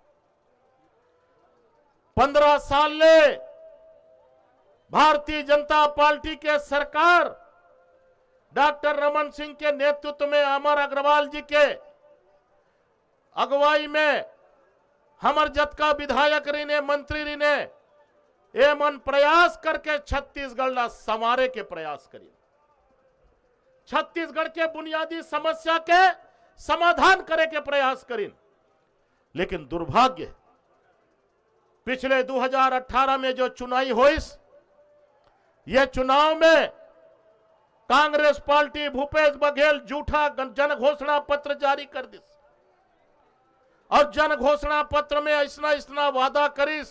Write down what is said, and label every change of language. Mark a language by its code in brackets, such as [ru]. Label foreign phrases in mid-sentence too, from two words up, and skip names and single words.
[hne] 15 साल ले भारतीय जनता पार्टी के सरकार डॉक्टर रमन सिंह के नेतृत्व में, अमर अग्रवाल जी के अगुवाई में, हमर जतका विधायक री ने, मंत्री री ने ए मन प्रयास करके छत्तीसगढ़ ला संवारे के प्रयास करी। छत्तीसगढ़ के बुनियादी समस्या के समाधान करे के प्रयास करी। लेकिन दुर्भाग्य पिछले 2018 में जो चुनाई हुई, यह चुनाव में कांग्रेस पार्टी भूपेश बघेल झूठा जन घोषणा पत्र जारी कर दी और जन घोषणा पत्र में ऐसा वादा करीस।